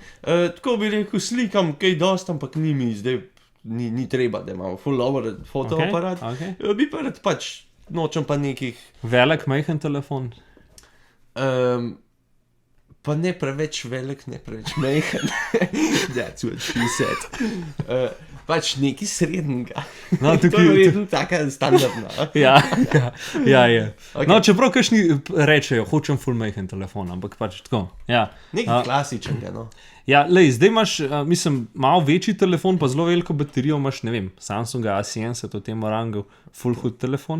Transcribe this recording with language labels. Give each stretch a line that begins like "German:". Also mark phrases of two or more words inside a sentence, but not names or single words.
Slovenian: Tako bi rekel, slikam kaj dost, ampak ni mi zdaj, ni treba, da imamo ful dober fotoaparat. Okay. Bi pa rad pač, nočem pa nekih... Velik, majhen telefon? Pa ne preveč velik, ne preveč majhen.
English: That's what she said.
Slovenian: Pač nekaj srednjega. No, to je verjetno taka standardna. Ja, je. Okay. No, čeprav kakšni rečejo, hočem ful majhen telefon, ampak pač tako. Ja. Nekaj klasičnega, no. Ja, zdaj imaš, malo večji telefon, pa zelo veliko baterijo imaš, ne vem, Samsunga A70 v tem rangu, full hud telefon.